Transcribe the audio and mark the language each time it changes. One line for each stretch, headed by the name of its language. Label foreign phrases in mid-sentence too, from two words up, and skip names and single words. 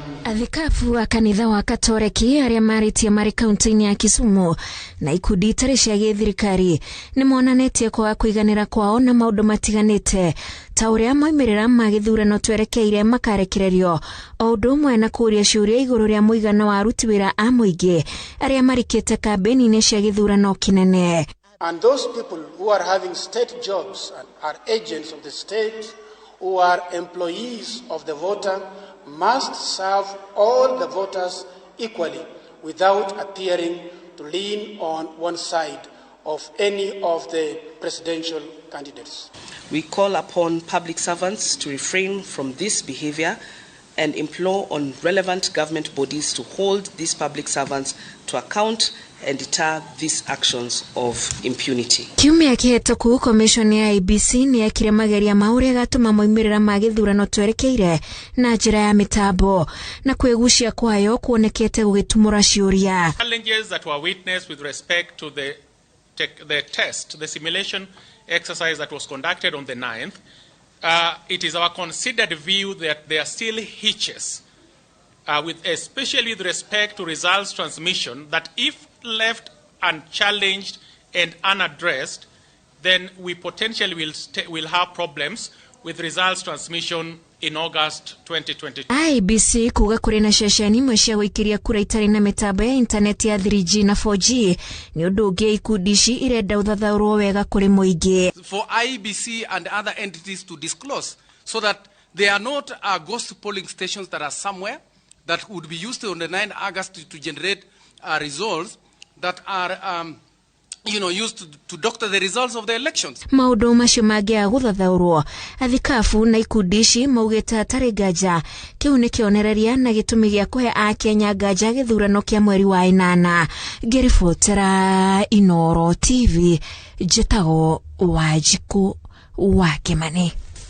Kikuyu: Athikabu wa kanitha wa Katoreki aria maritie mari kaunti-ini ya Kisumu na ikundi itari cia githirikari ni monanetie kwa kuiganira kwao na maundu matiganite ta uria moimirira ma githurano twerekeire makarekererio o undu umwe na kūūria ciūria iguru ria muigana wa aruti wira a mūingī aria marikite kambeni-ini cia githurano kinene.
English: And those people who are having state jobs and are agents of the state, who are employees of the voter, must serve all the voters equally without appearing to lean on one side of any of the presidential candidates. We call upon public servants to refrain from this behavior and implore on relevant government bodies to hold these public servants to account and deter these actions of impunity.
Kikuyu: Kiumia kihituku komishoni ya IEBC ni yakire mageria mauria gatuma moimirira ma githurano twerekeire na njira ya mitambo na kwigucia kwayo kuonekete gugitumura ciuria.
English: Challenges that were witnessed with respect to the simulation exercise that was conducted on the 9th, it is our considered view that there are still hitches, especially with respect to results transmission, that if left unchallenged and unaddressed, then we potentially will have problems with results transmission in August 2022.
Kikuyu: IEBC kuga kuri na ceceni imwe cia guikiria kura itari na mitambo ya internet ya 3G na 4G ni undu ungi ikundi ici irenda uthathaurwo wega kuri muingī.
English: For IEBC and other entities to disclose so that they are not ghost polling stations that are somewhere that would be used on the 9th August to generate results that are used to doctor the results of the elections.
Kikuyu: Maundu macio mangia guthathaurwo athikabu na ikundi ici maugite atari nganja kiu ni kionereria na gitumi gia kuhe a Kenya nganja githurano kia mweri wa 8. Ngiribotera Inooro TV, njetago Wanjiku wa Kimani.